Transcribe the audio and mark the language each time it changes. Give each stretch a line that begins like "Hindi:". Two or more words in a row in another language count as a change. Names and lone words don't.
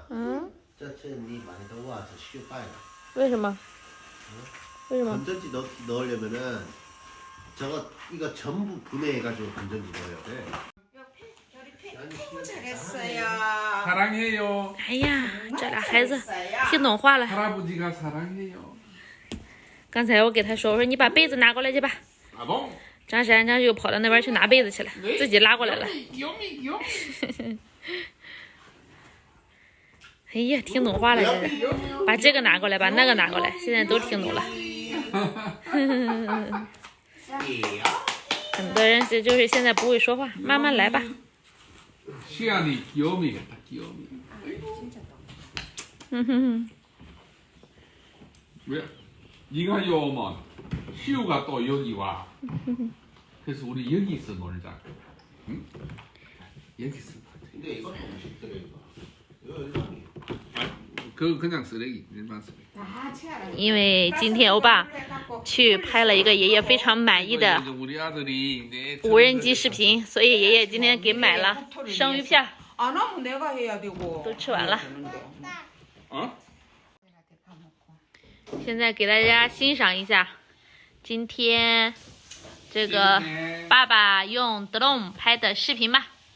Chinese: 嗯，这次你买的袜子失败了。为什么？为什么？
Korean: 건전지 넣으려면은 이거 전부 분해해가지고 건전지 넣어야 돼. 너무 잘했어요. 사랑해요.
Chinese: 哎呀，这俩孩子听懂话了。
Korean: 할아버지가 사랑해요.
Chinese: 刚才我给他说，我说你把被子拿过来去吧。 아봉. 张珊又跑到那边去拿被子去了，自己拉过来了。哎呀，听懂话了，这是。把这个拿过来，把那个拿过来，现在都听懂了。很多人就是现在不会说话，慢慢来吧。
Korean: 시안이 귀요미겠다, 귀요미. 왜? 네가 요 오면 시우가 또 여기 와. 그래서 우리 여기서 놀자. 응? 여기서 놀자. 근데 이것도 음식들이 이거 일반이. 그 그냥 쓰레기 일반 쓰레기.
Chinese: 因为今天欧巴去拍了一个爷爷非常满意的
Korean: 우리 아들이 내
Chinese: 无人机视频，所以爷爷今天给买了生鱼片，
Korean: 안 하면 내가 해야 되고.
Chinese: 都吃完了。
Korean: 어?
Chinese: 现在给大家欣赏一下今天这个爸爸用 drone 拍的视频吧。